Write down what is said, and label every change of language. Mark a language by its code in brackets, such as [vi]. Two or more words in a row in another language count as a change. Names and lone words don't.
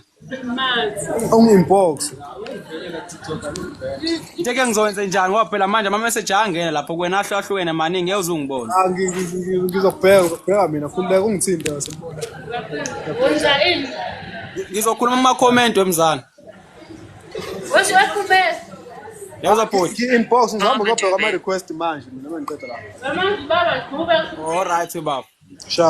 [zu] Ungi-inbox. Into engizokwenza njani ngoba phela manje ama message angena lapho kuwena ahlukene maningi ngeke uzungibone. Ngizokubheka mina khululeka ungithinte wasembona. Ngizokhuluma ama-comment wemzana. [en] What's your comment? [zu] Yaza bhuti. Inbox ngihamba ngobheka ama-request manje mina mengiceda la. [en] All right baba. Sharp.